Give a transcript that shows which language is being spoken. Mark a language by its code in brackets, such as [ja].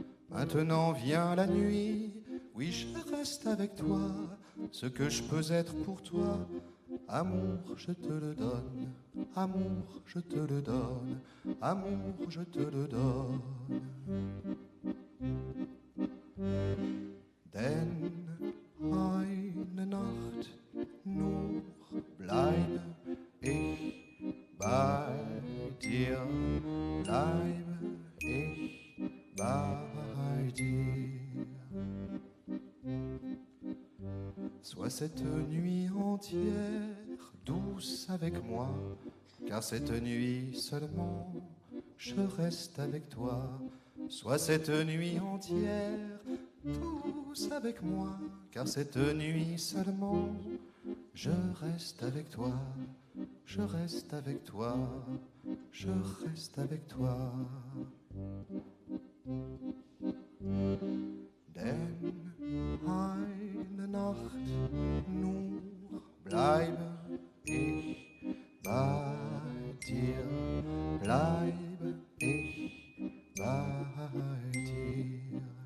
[fr] Maintenant vient la nuit, oui je reste avec toi. Ce que je peux être pour toi, amour je te le donne. Amour je te le donne, amour je te le donne. [de] Denn eine Nacht nur bleibe ich bei dir, bleibe ich bei dir. [fr] Sois cette nuit entière douce avec moi, car cette nuit seulement je reste avec toi. Sois cette nuit entière, tous avec moi, car cette nuit seulement, je reste avec toi, je reste avec toi, je reste avec toi. [de] Denn eine Nacht nur bleibe ich bei dir, bleibe ich bei dir.